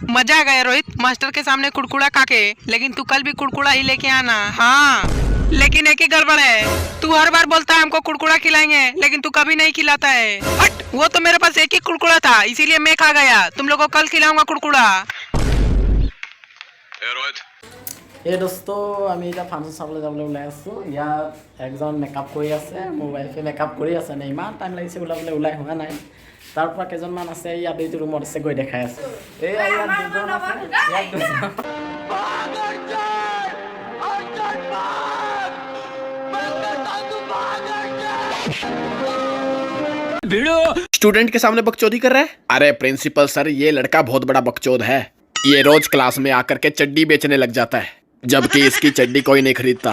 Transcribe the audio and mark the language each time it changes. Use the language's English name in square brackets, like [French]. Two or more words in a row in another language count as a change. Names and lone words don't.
[Hindi] मजा आ गया रोहित, मास्टर के सामने कुड़कुड़ा खा के। लेकिन तू कल भी कुड़कुड़ा ही लेके आना। हाँ, लेकिन एक ही गड़बड़ है, तू हर बार बोलता है हमको कुड़कुड़ा खिलाएंगे, लेकिन तू कभी नहीं खिलाता है। हट, वो तो मेरे पास एक ही कुड़कुड़ा था, इसीलिए मैं खा गया। तुम लोगों को कल खिलाऊंगा कुड़कुड़ा। [Assamese] এই দোস্ত আমি এটা ফাংচন চাবলৈ যাবলৈ ওলাই আছোঁ। ইয়াত একজন মেকআপ কৰি আছে, মোৰ ৱাইফে মেকআপ কৰি আছে নে, ইমান টাইম লাগিছে ওলাবলৈ, ওলাই হোৱা নাই। তাৰ পৰা কেইজনমান আছে ইয়াত, এইটো ৰুমত আছে, গৈ দেখাই আছে। এই ইয়াত দুজন আছে, ইয়াত দুজন। [Hindi] स्टूडेंट के सामने बकचोदी कर रहा है। अरे [English] principal sir, [Hindi] ये लड़का बहुत बड़ा बकचोद है। ये रोज क्लास में आकर के चड्डी बेचने लग जाता है, जबकि इसकी चड्डी कोई नहीं खरीदता।